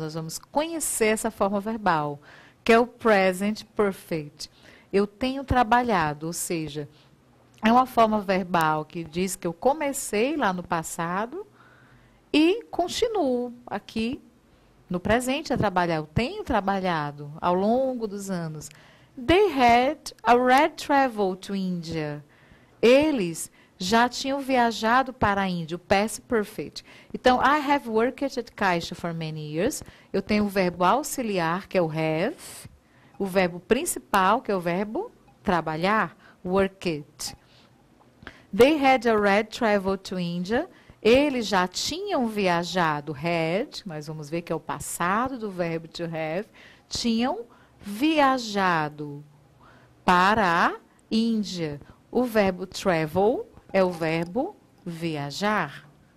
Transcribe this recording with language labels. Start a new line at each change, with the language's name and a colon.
Portuguese: Nós vamos conhecer essa forma verbal, que é o present perfect. Eu tenho trabalhado, ou seja, é uma forma verbal que diz que eu comecei lá no passado e continuo aqui no presente a trabalhar. Eu tenho trabalhado ao longo dos anos.
English: They had already traveled to India.
Portuguese: Eles já tinham viajado para a Índia, o past perfect.
English: Então, I have worked at Caixa for many years.
Portuguese: Eu tenho o verbo auxiliar, que é o have. O verbo principal, que é o verbo trabalhar, worked.
English: They had already traveled to India.
Portuguese: Eles já tinham viajado, had, nós vamos ver que é o passado do verbo to have, tinham viajado para a Índia. O verbo travel é o verbo viajar.